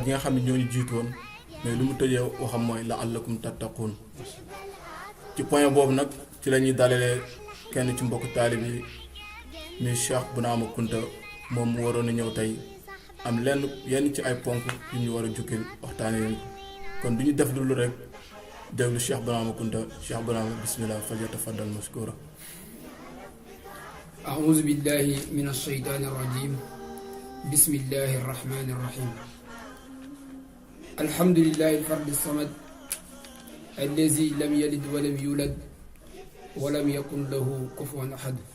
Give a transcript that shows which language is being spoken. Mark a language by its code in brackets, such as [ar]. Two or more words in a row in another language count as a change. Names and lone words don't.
[wo] yi nga xam ne ñoo ñu jiitu woon mais lu mu tëjee waxam mooy [ar] لعلكم تتقون [wo] ci point boobu nag ci la ñuy dalalee kenn ci mbokk taalib yi muy Cheikh Bounama Kunta moom mu waroon a ñëw tey am yenn ci ay ponk yu ñu war a jukkil waxtaanee leen kon du ñu def lu rek déglu Cheikh Bounama Kunta Cheikh Bounama [ar] بسم الله فليتفضل مشكورا. أعوذ بالله من الشيطان الرجيم بسم الله الرحمن الرحيم الحمد لله الفرد الصمد الذي لم يلد ولم يولد ولم يكن له كفوا أحد